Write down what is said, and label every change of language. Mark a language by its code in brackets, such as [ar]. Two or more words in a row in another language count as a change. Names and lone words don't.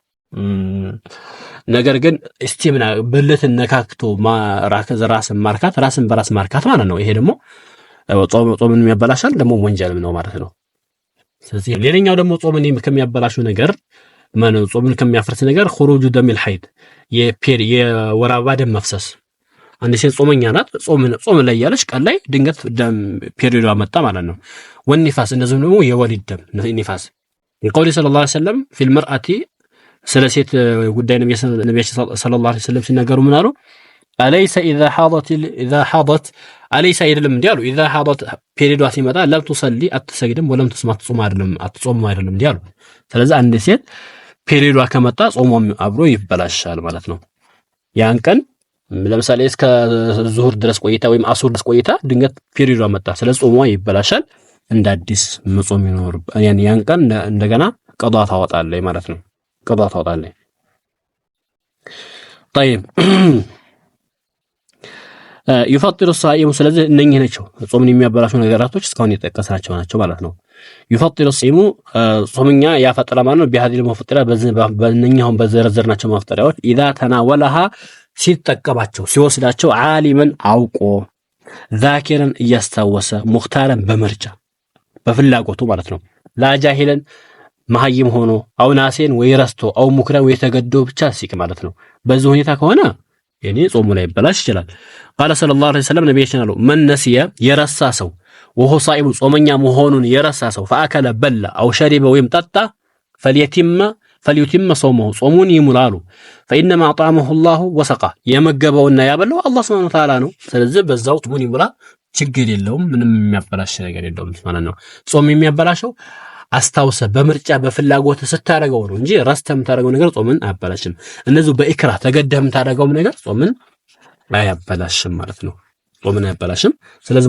[am] ነገር ግን እስቲምና ብልትን ነካክቶ ራስን በራስ ማርካት ማለት ነው ይሄ ደግሞ ጾምን የሚያበላሻል ደግሞ ወንጀልም ነው ማለት ነው ስለዚህ ሌላኛው ደግሞ ጾምን ከሚያበላሹ ነገር ማነው ጾምን ከሚያፈርስ ነገር [ar] خروج دم الحيض [am] የወር አበባ ደም መፍሰስ አንድ ሴት ጾመኛ ናት ጾም ላይ ያለች ቀን ላይ ድንገት ደም ፔሪዮዷ መጣ ማለት ነው ወንፋስ እንደዚህ ደግሞ የወሊድ ደም ንፋስ የቆሊ [ar] صلى الله عليه وسلم في المرأة [am] ስለ ሴት ጉዳይ ነብዩ [ar] صلى الله عليه وسلم [am] ሲናገሩ ምን አሉ أليس [ar] إذا حاضت أليس [am] አይደለም እንዲያሉ [ar] إذا حاضت [am] ፔሪዮዷ ሲመጣ [ar] لم تصلي [am] አትሰግድም [ar] ولم تصوم [am] አይደለም እንዲያሉ ስለዚህ አንድ ሴት ፔሪዮዷ ከመጣ ጾሟም አብሮ ይበላሻል ማለት ነው ያን ቀን ለምሳሌ እስከ ዙሁር ድረስ ቆይታ ወይም አሱር ድረስ ቆይታ ድንገት ፔሪዮዷ መጣ ስለዚህ ጾሟ ይበላሻል እንደ አዲስ መጾም ይኖር ያን ቀን እንደገና ቀዷ ታወጣለች ማለት ነው ቀዷ ታወጣለች [ar] طيب يفطر الصائم [am] ስለዚህ እነኚህ ናቸው ጾምን የሚያበላሹ ነገራቶች እስካሁን የተጠቀስናቸው ናቸው ማለት ነው [ar] يفطر الصائم [am] ጾመኛ ያፈጥራል ማለት ነው بهذه المفطرات በእነኛው በዘረዘርናቸው መፍጠሪያዎች [ar] اذا تناولها [am] ሲጠቀማቸው ሲወስዳቸው ዓሊመን አውቆ ዛኪረን እያስታወሰ ሙክታረን በመርጫ በፍላጎቱ ማለት ነው ላጃሂለን መሐይም ሆኖ አው ናሴን ወይ ረስቶ አው ሙክራን ወይ ተገዶ ብቻ ሲቅ ማለት ነው በዚህ ሁኔታ ከሆነ የኔ ጾሙ ላይ ይበላሽ ይችላል [ar] قال صلى الله عليه وسلم [am] ነብያችን አሉ [ar] من نسي [am] የረሳ ሰው [ar] وهو صائم [am] ጾመኛ መሆኑን የረሳ ሰው [ar] فاكل بل او شرب [am] ወይም ጠጣ [ar] فليتم صومه [am] ጾሙን ይሙላሉ [ar] فانما اطعمه الله وسقى [am] የመገበውና ያበላው አላህ [ar] سبحانه وتعالى [am] ነው ስለዚህ በዛው ጾሙን ይሙላ ችግር የለውም ምንም የሚያበላሽ ነገር የለውም ማለት ነው ጾም የሚያበላሸው አስታውሰ በምርጫ በፍላጎት ስታረገው ነው እንጂ ረስተም ታረገው ነገር ጾምን አያበላሽም እነዚህ በኢክራ ተገደም ታረገው ነገር ጾምን አያበላሽም ማለት ነው ጾምን አያበላሽም ስለዚህ